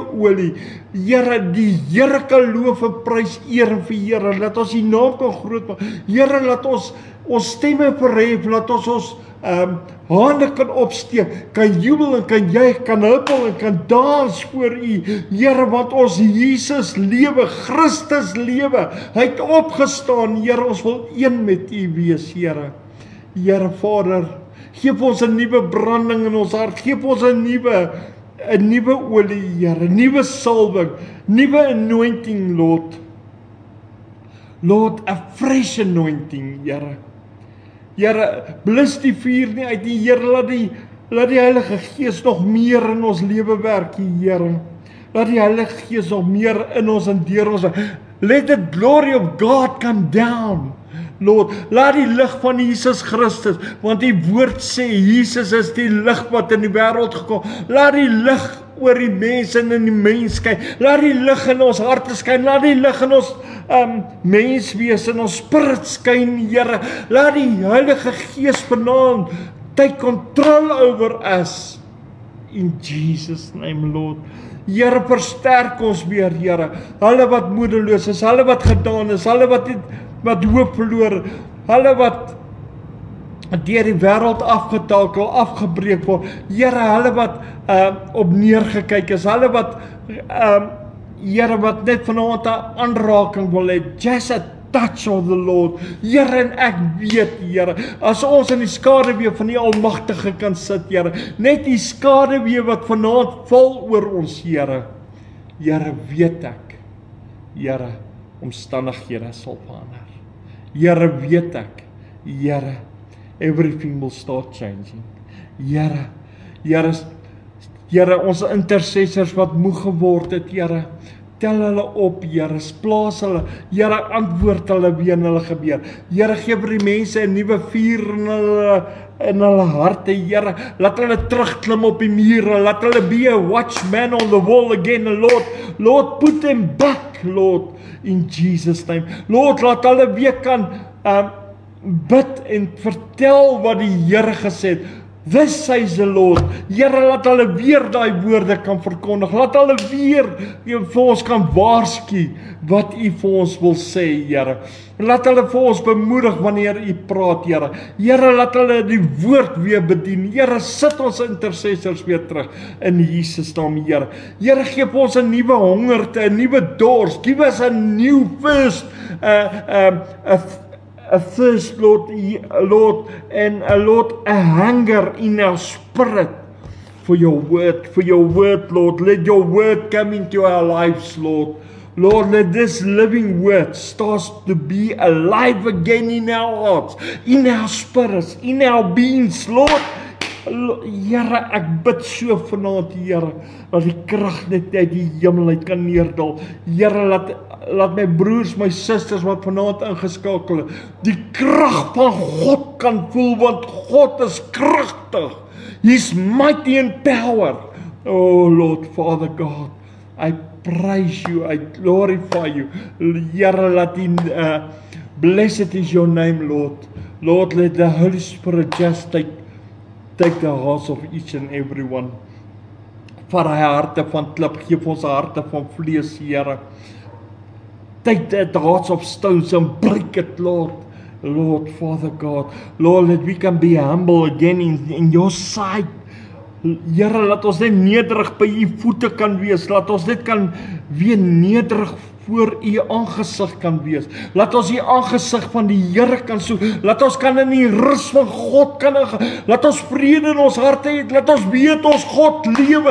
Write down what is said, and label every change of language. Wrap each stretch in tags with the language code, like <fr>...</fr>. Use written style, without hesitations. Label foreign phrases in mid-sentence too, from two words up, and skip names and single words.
<af>olie, Here, die Here kan loof en prys, eer en verheer, laat ons die naam kan groot maak, Here, laat ons stemme verhef, laat ons hande kan opsteek, kan jubel en kan juig, kan huppel en kan dans voor U, Here, want ons Jesus lewe, Christus lewe, hy het opgestaan, Here, ons wil een met U wees, Here. Here, Vader, geef ons 'n nuwe branding in ons hart, geef ons 'n nuwe olie, Here, nuwe salwing, nuwe</af> <en>anointing, Lord, a fresh anointing,</en> <af>Here. Here, blus die vuur nie uit die Here, laat die Heilige Gees nog meer in ons lewe werk, Here. Laat die Heilige Gees nog meer in ons en deur ons.</af> <en>Let the glory of God come down, Lord.</en> <af>Laat die lig van Jesus Christus, want die woord sê, Jesus is die lig wat in die wêreld gekom. Laat die lig oor die mense en in die mens skyn. Laat die lig in ons harte skyn. Laat die lig in ons menswees en ons spirit skyn, Here. Laat die Heilige Gees vanaand</af> <en>take control over us. In Jesus' name, Lord.</en> <af>Here, versterk ons weer, Here. Hulle wat moedeloos is, hulle wat gedaan is, hulle wat hoop verloor, hulle wat deur die wêreld afgetakel, afgebreek word. Here, hulle wat op neergekyk is, hulle wat Here, wat net vanaand 'n aanraking wil hê,</af> <en>just a touch of the Lord.</en> <af>Here, en ek weet, Here, as ons in die skaduwee van die Almagtige kan sit, Here, net die skaduwee wat vanaand val oor ons, Here, weet ek, Here, omstandighede sal verander. Here, weet ek, Here,</af> <en>everything will start changing.</en> <af>Here, ons intercessors wat moeg geword het, Here, tel hulle op, Here, plaas hulle, Here, antwoord hulle wie in hulle gebeur. Here, gee vir die mense 'n nuwe vuur in hulle harte, Here, laat hulle terugklim op die mure, laat hulle</af> <en>be a watchman on the wall again, Lord, put them back, Lord, in Jesus' name. Lord,</en> <af>laat hulle weer kan bid en vertel wat die Here gesê het.</af> <en>This says the Lord.</en> <af>Here, laat hulle weer daai woorde kan verkondig. Laat hulle weer vir ons kan waarsku wat U vir ons wil sê, Here. Laat hulle vir ons bemoedig wanneer U praat, Here. Here, laat hulle die woord weer bedien. Here, sit ons intercessors weer terug in Jesus naam, Here. Here, gee vir ons 'n nuwe hongerte, 'n nuwe dors.</af> <en>Give us a new thirst, a thirst, Lord, and Lord, a hunger in our spirit for your word, Lord. Let your word come into our lives, Lord. Lord, let this living word start to be alive again in our hearts, in our spirits, in our beings, Lord.</en> <af>Here, ek bid so vanaand, Here, dat die krag net uit die hemel uit kan neerdal. Here, laat my broers, my susters wat vanaand ingeskakel het, die krag van God kan voel, want God is kragtig.</af> <en>He's mighty in power. Oh Lord, Father God, I praise you, I glorify you.</en> <af>Here, laat U,</af> <en>blessed is your name, Lord. Lord, let the Holy Spirit just take the hearts of each and every one.</en> <af>Vat hy harte van klip, geef ons harte van vlees, Here.</af> <en>Take the hearts of stones and break it, Lord. Lord, Father God. Lord, that we can be humble again in your sight.</en> <af>Here, laat ons net nederig by U voete kan wees. Laat ons net kan weer nederig voor U aangesig kan wees. Laat ons die aangesig van die Here kan soek. Laat ons kan in die rus van God kan ingaan. Laat ons vrede in ons harte hê. Laat ons weet ons God lewe.</af>